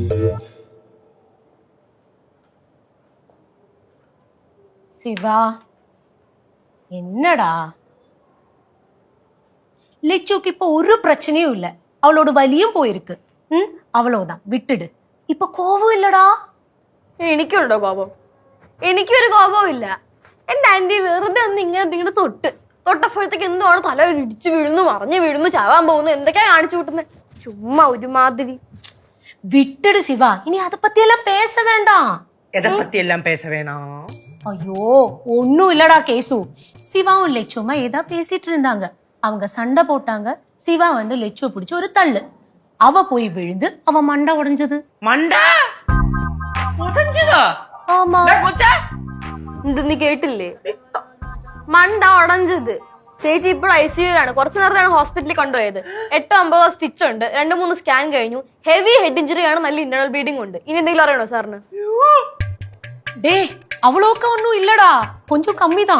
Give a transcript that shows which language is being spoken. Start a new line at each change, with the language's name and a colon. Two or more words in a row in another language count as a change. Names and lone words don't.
Tamil: Siva, என்னடா லெச்சுக்கு இப்போ ஒரு பிரச்சனையும் இல்ல, அவளோட வலியும் போயிருக்கு. அவ்வளவுதான், விட்டுடு.
Malayalam: ഇപ്പൊ കോപം ഇല്ലടാ. എനിക്കുണ്ടോ കോപം? എനിക്കൊരു കോപവും ഇല്ല. എന്റെ ആന്റി വെറുതെ ഒന്ന് ഇങ്ങനെ തൊട്ടപ്പോഴത്തേക്ക് എന്തുവാണ് തല ഇടിച്ചു വീഴുന്നു, മറിഞ്ഞു വീഴുന്നു, ചാവാൻ പോകുന്നു, എന്തൊക്കെയാ കാണിച്ചു കൂട്ടുന്നത്. ചുമ്മാ ഒരുമാതിരി. വിട്ടട് ശിവ, ഇനി
Tamil: அதை பத்தி எல்லாம் பேச வேண்டாம். எதை பத்தி எல்லாம் பேச வேணாம்? ஐயோ ஒன்னும் இல்லடா கேசு. சிவாவும் லெச்சுமா ஏதா பேசிட்டு இருந்தாங்க. அவங்க சண்டை போட்டாங்க. சிவா வந்து லெச்சுவை பிடிச்சு ஒரு தள்ளு. அவ போய் விழுந்து அவ மண்டை உடைஞ்சது. மண்டை உடைஞ்சதா? ஆமா.
Malayalam: ഇത് നീ കേട്ടില്ലേ?
Tamil: மண்டை உடைஞ்சது.
Malayalam: ചേച്ചി ഇപ്പോൾ ഐസിയുലാണ്. കുറച്ചു നേരത്താണ് ഹോസ്പിറ്റലിൽ കൊണ്ടുപോയത്. 8-9 സ്റ്റിച്ച് ഉണ്ട്, 2-3 സ്കാൻ കഴിഞ്ഞു.
English: heavy head injury
Malayalam: ആണ്, നല്ല
English: internal bleeding
Malayalam: ഉണ്ട്. ഇനി എന്തെങ്കിലും അറിയണോ സാറിന്? ഡേ അവളൊക്കെ ഒന്നും ഇല്ലടാ,
Tamil: கொஞ்சம் கம்மிதா.